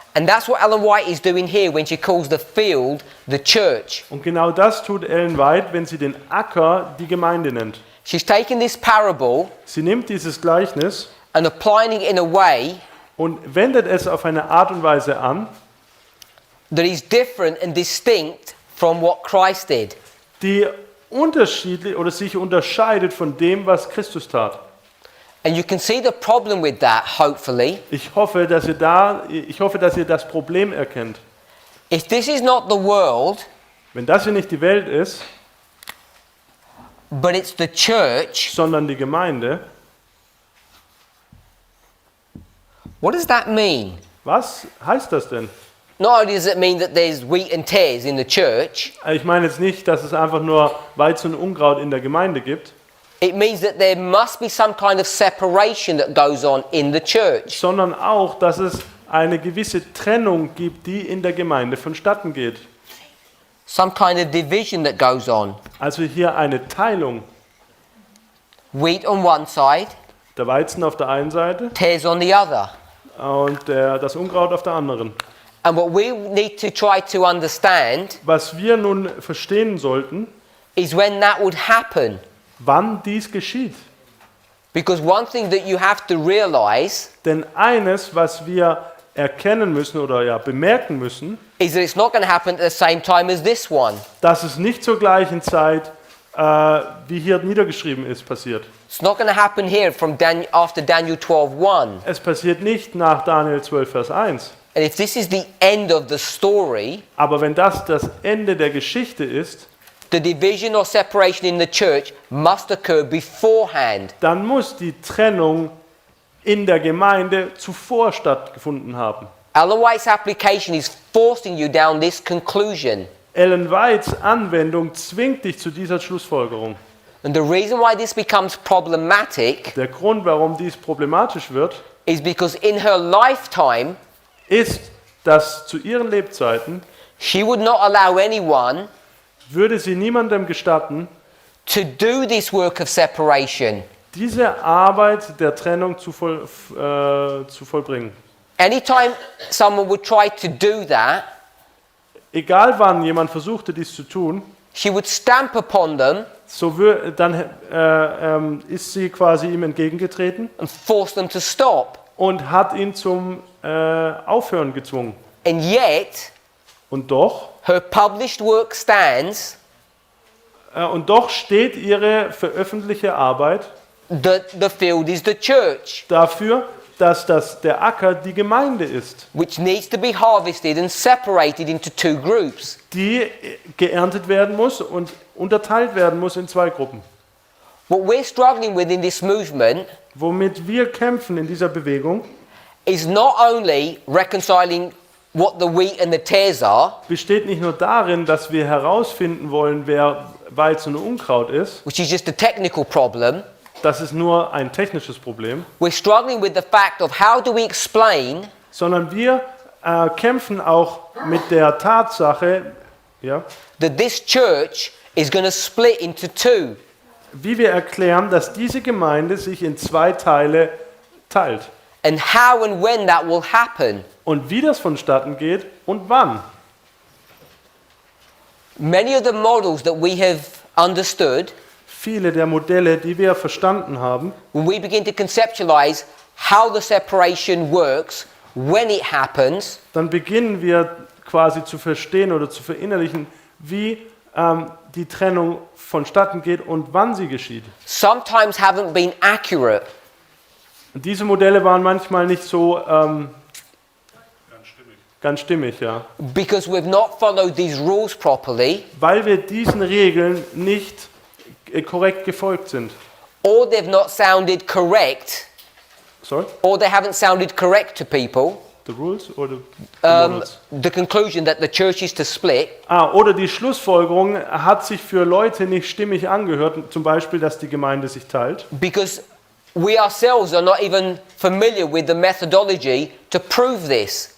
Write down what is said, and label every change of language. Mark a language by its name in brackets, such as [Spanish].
[English] And that's what Ellen White is doing here when she calls the field the church. [German] Und genau das tut Ellen White, wenn sie den Acker die Gemeinde nennt. [English] She's taken this parable [German] Sie nimmt dieses Gleichnis [English] and applying it in a way [German] und wendet es auf eine Art und Weise an, [English] that is different and distinct from what Christ did. [German] die unterschiedlich oder sich unterscheidet von dem, was Christus tat. [English] And you can see the problem with that, hopefully. [German] Ich hoffe, dass ihr das Problem erkennt. [English] If this is not the world, [German] Wenn das hier nicht die Welt ist, [English] but it's the church, [German] sondern die Gemeinde, [English] what does that mean? [German] was heißt das denn? [English] Not only does it mean that there's wheat and tares in the church, [German] Ich meine jetzt nicht, dass es einfach nur Weizen und Unkraut in der Gemeinde gibt, [English] it means that there must be some kind of separation that goes on in the church. [German] sondern auch, dass es eine gewisse Trennung gibt, die in der Gemeinde vonstatten geht. [English] Some kind of division that goes on. [German] Also hier eine Teilung. [English] Wheat on one side, [German] Der Weizen auf der einen Seite [English] tares on the other. [German] und das Unkraut auf der anderen. [English] And what we need to try to understand [German] Was wir nun verstehen sollten, [English] is when that would happen. [German] wann dies geschieht. [English] Because one thing that you have to realize [German] Denn eines, was wir erkennen müssen oder ja bemerken müssen, [English] is that it's not going to happen at the same time as this one. [German] dass es nicht zur gleichen Zeit, wie hier niedergeschrieben ist, passiert. [English] It's not going to happen here from after Daniel 12:1. [German] Es passiert nicht nach Daniel 12, Vers 1. [English] And if this is the end of the story, [German] Aber wenn das das Ende der Geschichte ist, [English] the division or separation in the church must occur beforehand. [German] dann muss die Trennung in der Gemeinde zuvor stattgefunden haben. [English] Ellen White's application is forcing you down this conclusion. [German] Ellen Whites Anwendung zwingt dich zu dieser Schlussfolgerung. [English] And the reason why this becomes problematic [German] Der Grund, warum dies problematisch wird, [English] is because in her lifetime, [German] ist, dass zu ihren Lebzeiten [English] she would not allow anyone [German] würde sie niemandem gestatten, [English] to do this work of separation. [German] diese Arbeit der Trennung zu vollbringen. [English] Anytime someone would try to do that, [German] Egal wann jemand versuchte, dies zu tun, [English] she would stamp upon them [German] dann ist sie quasi ihm entgegengetreten [English] and force them to stop. [German] und hat ihn zum Aufhören gezwungen. [English] And yet, [German] Und doch [English] her published work stands [German] steht ihre veröffentlichte Arbeit [English] that the field is the church, [German] dafür, dass der Acker die Gemeinde ist, [English] which needs to be harvested and separated into two groups. [German] die geerntet werden muss und unterteilt werden muss in zwei Gruppen. [English] What we're struggling with in this movement [German] Womit wir kämpfen in dieser Bewegung, [English] is not only reconciling what the wheat and the tares are, [German] besteht nicht nur darin, dass wir herausfinden wollen, wer Weizen und Unkraut ist. [English] which is just a technical problem. [German] Das ist nur ein technisches Problem. [English] We're struggling with the fact of how do we explain [German] Sondern wir kämpfen auch mit der Tatsache, ja, [English] that this church is going to split into two. [German] wie wir erklären, dass diese Gemeinde sich in zwei Teile teilt. [English] And how and when that will happen. [German] Und wie das vonstatten geht und wann. [English] Many of the models that we have understood, [German] Viele der Modelle, die wir verstanden haben, [English] when we begin to conceptualize how the separation works, when it happens, [German] dann beginnen wir quasi zu verstehen oder zu verinnerlichen, wie die Trennung vonstatten geht und wann sie geschieht. [English] sometimes haven't been accurate. [German] Und diese Modelle waren manchmal nicht so ganz stimmig, ja. [English] Because we've not followed these rules properly, [German] Weil wir diesen Regeln nicht korrekt gefolgt sind. [English] or they've not sounded correct, Sorry? or they haven't sounded correct to people, The rules or the models? The conclusion that the church is to split [German] Oder die Schlussfolgerung hat sich für Leute nicht stimmig angehört, zum Beispiel, dass die Gemeinde sich teilt. [English] because we ourselves are not even familiar with the methodology to prove this.